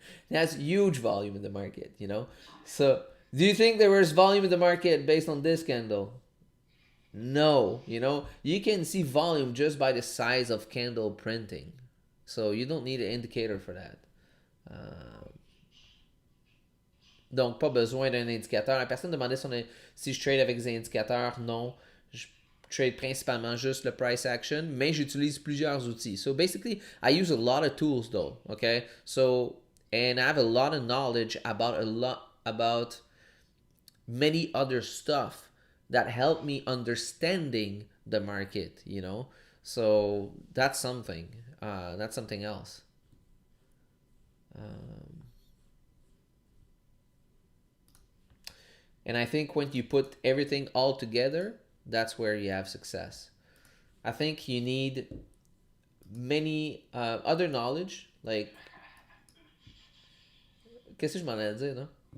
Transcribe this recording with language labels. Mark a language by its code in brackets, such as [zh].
[en] That's huge volume in the market. So, do you think there was volume in the market based on this candle? No, you can see volume just by the size of candle printing. So you don't need an indicator for that. [fr] Euh, donc, pas besoin d'un indicateur. La personne demandait si je trade avec des indicateurs. Non, je trade principalement juste le price action, mais j'utilise plusieurs outils. [en] So basically, I use a lot of tools though, okay? So, and I have a lot of knowledge about many other stuff that help me understanding the market. So that's something. That's something else. Um, and I think when you put everything all together, that's where you have success. I think you need many other knowledge. Like, [fr] qu'est-ce que je m'en allais dire, non?